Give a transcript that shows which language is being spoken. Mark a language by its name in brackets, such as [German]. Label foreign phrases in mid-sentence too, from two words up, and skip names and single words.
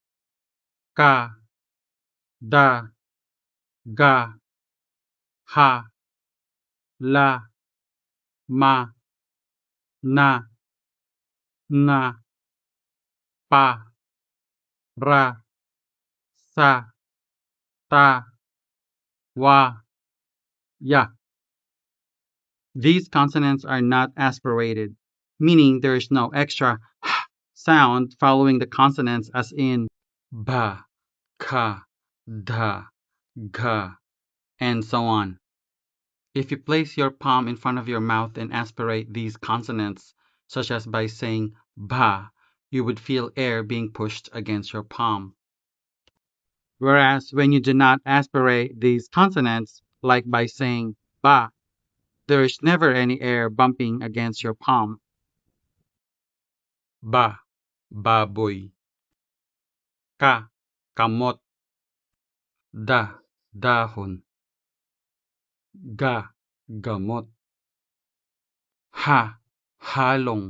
[Filipino] ka, da, ga, ha, la, ma, na, nga, pa, ra, sa, ta, wa, ya. [English] These consonants are not aspirated, meaning there is no extra sound following the consonants as in ba, ka, da, ga, and so on. If you place your palm in front of your mouth and aspirate these consonants, such as by saying ba, you would feel air being pushed against your palm. Whereas when you do not aspirate these consonants, like by saying ba, there is never any air bumping against your palm. [Filipino] Ba, baboy. Ka, kamot. Da, dahon. Ga, gamot. Ha, halong.